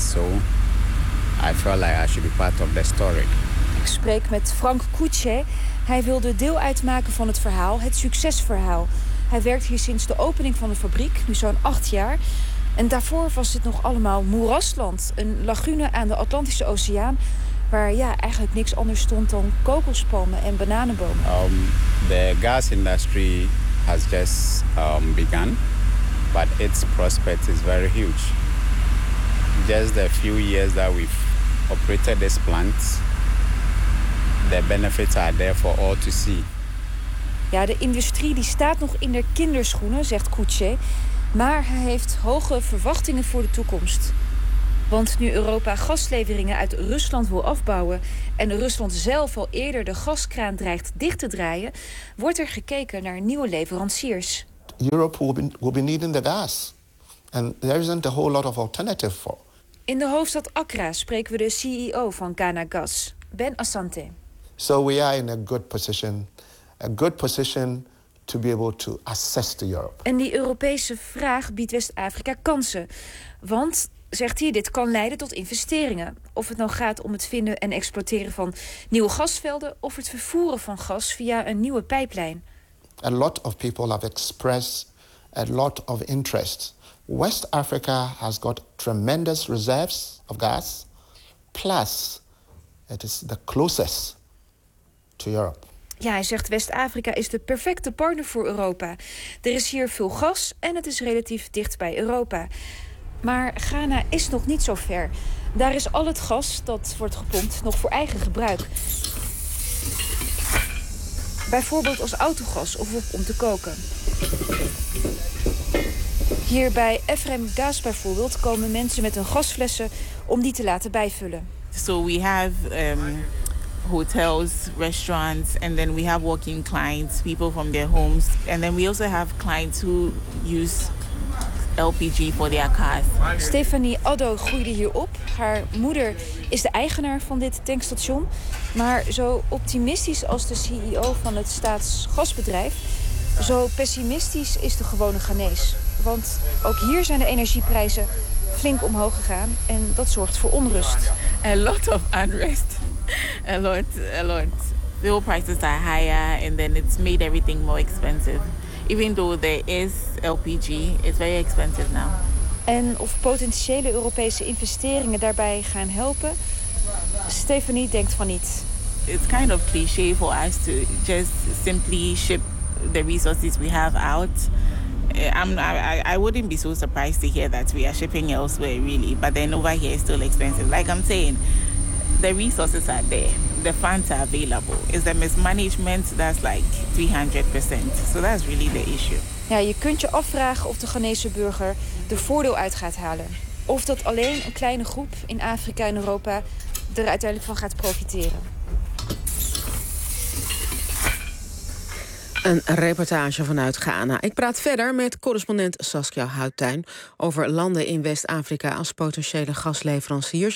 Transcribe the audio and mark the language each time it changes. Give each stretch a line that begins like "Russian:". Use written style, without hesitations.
English: So I feel like I should be part of the story.
Dutch: Ik spreek met Frank Kutje. Hij wilde deel uitmaken van het verhaal, het succesverhaal. Hij werkt hier sinds de opening van de fabriek, nu zo'n 8 jaar. En daarvoor was dit nog allemaal moerasland. Een lagune aan de Atlantische Oceaan, waar eigenlijk niks anders stond dan kokospalmen en bananenbomen.
English: The gas industry has just begun, but its prospect is very huge. Just the few years that we've operated this plant, the benefits are there for all to see.
Dutch: Ja, de industrie die staat nog in de kinderschoenen, zegt Kutje. Maar hij heeft hoge verwachtingen voor de toekomst. Want nu Europa gasleveringen uit Rusland wil afbouwen en Rusland zelf al eerder de gaskraan dreigt dicht te draaien, wordt er gekeken naar nieuwe leveranciers.
English: Europe will be needing the gas. And there isn't a whole lot of alternative for.
Dutch: In de hoofdstad Accra spreken we de CEO van Ghana Gas, Ben Asante.
English: So we are in a good position. A good position to be able to assess to Europe.
Dutch: En die Europese vraag biedt West-Afrika kansen. Want, zegt hij, dit kan leiden tot investeringen. Of het nou gaat om het vinden en exploiteren van nieuwe gasvelden of het vervoeren van gas via een nieuwe pijplijn.
English: A lot of people have expressed a lot of interest. West Africa has got tremendous reserves of gas, plus it is the closest to Europe.
Dutch: Ja, hij zegt West-Afrika is de perfecte partner voor Europa. Er is hier veel gas en het is relatief dicht bij Europa. Maar Ghana is nog niet zo ver. Daar is al het gas dat wordt gepompt nog voor eigen gebruik. Bijvoorbeeld als autogas of om te koken. Hier bij Efrem Gas bijvoorbeeld komen mensen met hun gasflessen om die te laten bijvullen.
English: So we have hotels, restaurants, and then we have working clients, people from their homes, and then we also have clients who use LPG for their cars.
Dutch: Stephanie Addo groeide hier op. Haar moeder is de eigenaar van dit tankstation, maar zo optimistisch als de CEO van het staatsgasbedrijf, zo pessimistisch is de gewone Ghanese. Want ook hier zijn de energieprijzen flink omhoog gegaan en dat zorgt voor onrust.
English: A lot of unrest. A lot. The oil prices are higher and then it's made everything more expensive. Even though there is LPG, it's very expensive now.
Dutch: En of potentiële Europese investeringen daarbij gaan helpen, Stephanie denkt van niet.
English: It's kind of cliché for us to just simply ship the resources we have out. I wouldn't be so surprised to hear that we are shipping elsewhere really, but then over here it's still expensive. Like I'm saying, the resources are there, the funds are available. It's the mismanagement that's like 300%. So that's really the issue.
Dutch: Ja, je kunt je afvragen of de Ghanese burger de voordeel uit gaat halen. Of dat alleen een kleine groep in Afrika en Europa er uiteindelijk van gaat profiteren. Een reportage vanuit Ghana. Ik praat verder met correspondent Saskia Houtuin over landen in West-Afrika als potentiële gasleveranciers.